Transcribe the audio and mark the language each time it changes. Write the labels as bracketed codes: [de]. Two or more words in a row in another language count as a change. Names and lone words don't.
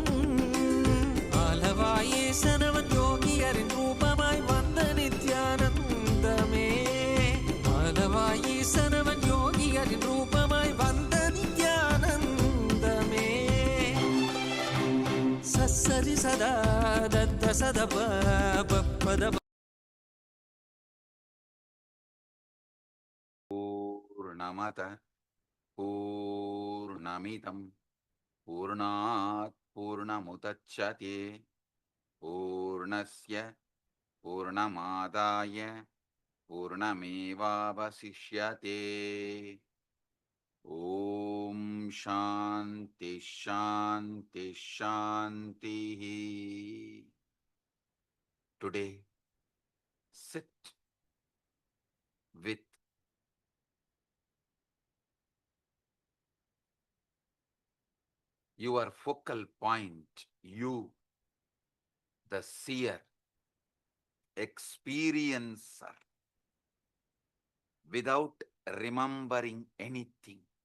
[ta] ஆலவாயேசனவன் யோகியரின் ரூபமாய் வந்த நித்யானந்தமே ஆலவாயேசனவன் யோகியரின் ரூபமாய் வந்த நித்யானந்தமே சரி சதா தத்த சதப பத [sa] पूर्णमत पूर्णमिदं पूर्णात् पूर्णमुदच्यते पूर्णस्य पूर्णमादाय पूर्णमेवावशिष्यते ॐ शान्ति शान्ति शान्तिः. [en] Today, sit with your focal point, you, the seer, experiencer, without remembering anything.